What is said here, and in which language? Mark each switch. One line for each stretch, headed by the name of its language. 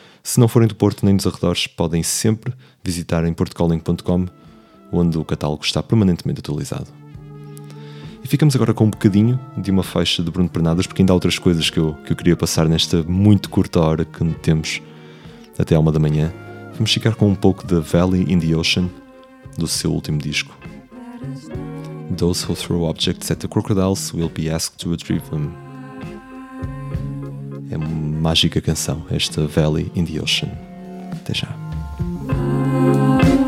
Portuguese: Se não forem do Porto nem dos arredores, podem sempre visitar em portocalling.com, onde o catálogo está permanentemente atualizado. E ficamos agora com um bocadinho de uma faixa de Bruno Pernadas, porque ainda há outras coisas que eu queria passar nesta muito curta hora que temos até 1 da manhã. Vamos ficar com um pouco de Valley in the Ocean, do seu último disco.
English: Those who throw objects at the crocodiles will be asked to retrieve them.
Portuguese: É uma mágica canção, esta Valley in the Ocean. Até já.
English: Thank you.